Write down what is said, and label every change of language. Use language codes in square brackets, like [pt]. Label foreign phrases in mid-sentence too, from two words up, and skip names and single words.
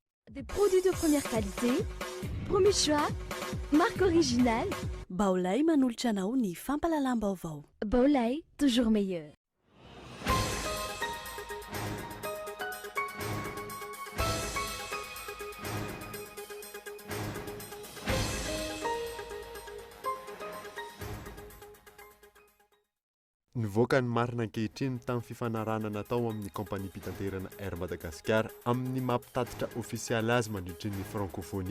[fr] Des produits de première qualité, premier choix, marque originale. [mg] Baolay manolotra anao ny fampalalam-baovao. [fr] Baolay, toujours meilleur. [mg] Nivoaka ny marina ankehitriny tamin'ny fifanarahana natao amin'ny kompania mpitanterana Air Madagascar amin'ny mampitatitra ofisialy azy mandritra ny francophonie.